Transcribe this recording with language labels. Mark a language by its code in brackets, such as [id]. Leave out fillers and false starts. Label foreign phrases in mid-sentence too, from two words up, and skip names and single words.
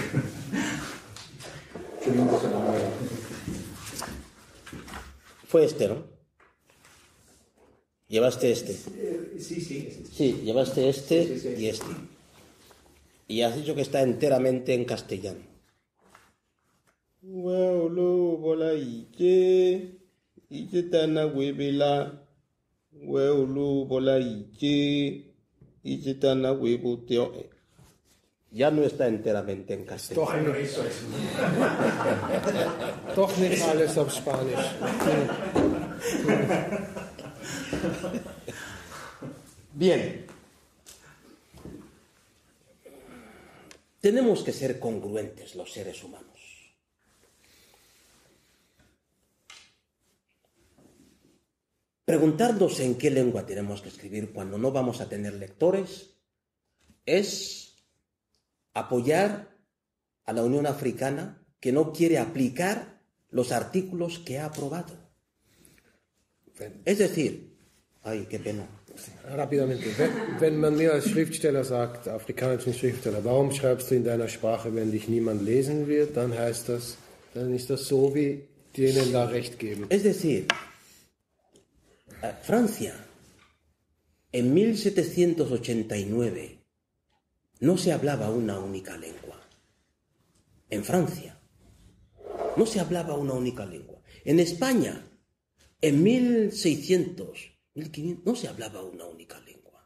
[es] Fue este, ¿no? Llevaste este. Sí. Sí, llevaste este Sí. y este. Y has dicho que está enteramente en castellano. [bvb] Weulu bola ike, ike tana webela. Weulu bola ike, ike tana webuteo. [es] Ya no está enteramente en castellano. [de] Doch, [es] Eso es. [de] doch nicht alles auf Spanisch. [es] Bien. Tenemos que ser congruentes los seres humanos. Preguntarnos en qué lengua tenemos que escribir cuando no vamos a tener lectores es apoyar a la Unión Africana que no quiere aplicar los artículos que ha aprobado. Es decir, ay, qué pena. Rápidamente, [de] wenn man mir als Schriftsteller sagt, afrikanischen Schriftsteller, warum schreibst du in deiner Sprache, wenn dich niemand lesen wird, dann heißt das, dann ist das so, wie denen da recht geben. [es] Es decir, Francia, en 1789, no se hablaba una única lengua. En Francia, no se hablaba una única lengua. En España, en 1600, 1500, no se hablaba una única lengua.